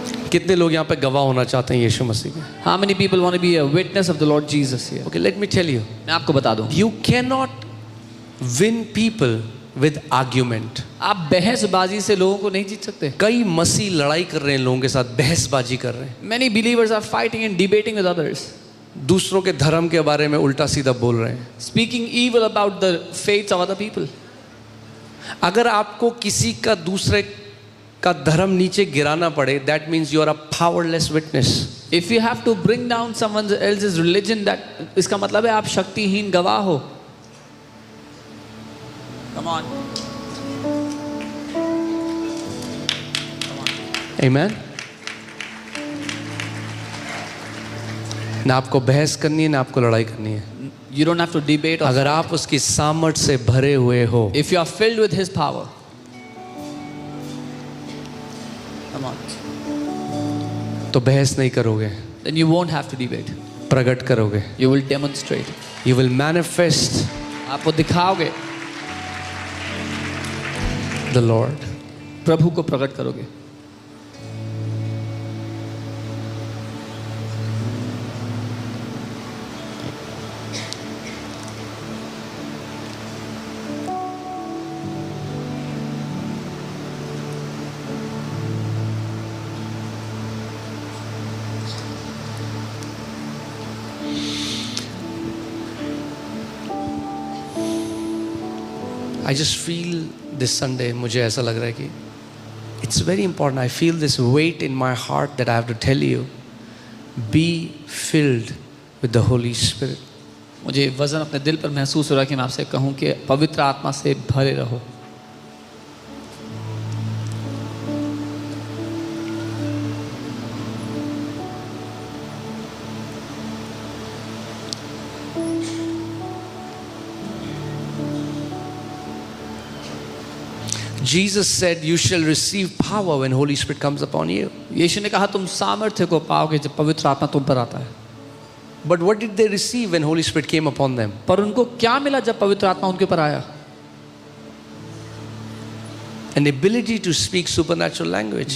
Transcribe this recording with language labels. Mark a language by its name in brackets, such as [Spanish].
[Hindi] कितने लोग यहाँ पे गवाह होना चाहते हैं यीशु मसीह के? [English] How many people want to be a witness of the Lord Jesus here? Okay, let me tell you. [Hindi] मैं आपको बता दूं, [English] You cannot win people with argument. [Hindi] आप बहसबाजी से लोगों को नहीं जीत सकते. कई मसीह लड़ाई कर रहे हैं लोगों के साथ, बहसबाजी कर रहे हैं, [English] Many believers are fighting and debating with others, [Hindi] दूसरों के धर्म के बारे में उल्टा सीधा बोल रहे हैं। [English] speaking evil about the faiths of other people. [Hindi] अगर आपको किसी का दूसरे का धर्म नीचे गिराना पड़े, [English] that means you are a powerless witness. If you have to bring down someone else's religion, that [Hindi] इसका मतलब है आप शक्तिहीन गवाह हो. [English] Come on. Amen. [Hindi] ना आपको बहस करनी है, ना आपको लड़ाई करनी है। [English] You don't have to debate. Or [Hindi] अगर आप उसकी सामर्थ से भरे हुए हो, [English] if you are filled with His power, come on, [Hindi] तो बहस नहीं करोगे, [English] then you won't have to debate. [Hindi] प्रकट करोगे। [English] You will demonstrate. You will manifest [Hindi] आपको दिखाओगे, [English] the Lord. [Hindi] प्रभु को प्रकट करोगे. [English] I just feel this Sunday, [Hindi] मुझे ऐसा लग रहा है कि [English] it's very important. I feel this weight in my heart that I have to tell you, be filled with the Holy Spirit. [Hindi] मुझे वजन अपने दिल पर महसूस हो रहा है कि मैं आपसे कहूं कि पवित्र आत्मा से भरे रहो. [English] Jesus said, you shall receive power when Holy Spirit comes upon you. [Hindi] यीशु ने कहा तुम सामर्थ्य को पाओगे जब पवित्र आत्मा तुम पर आता है. [English] But what did they receive when Holy Spirit came upon them? [Hindi] पर उनको क्या मिला जब पवित्र आत्मा उनके ऊपर आया? [English] An ability to speak supernatural language.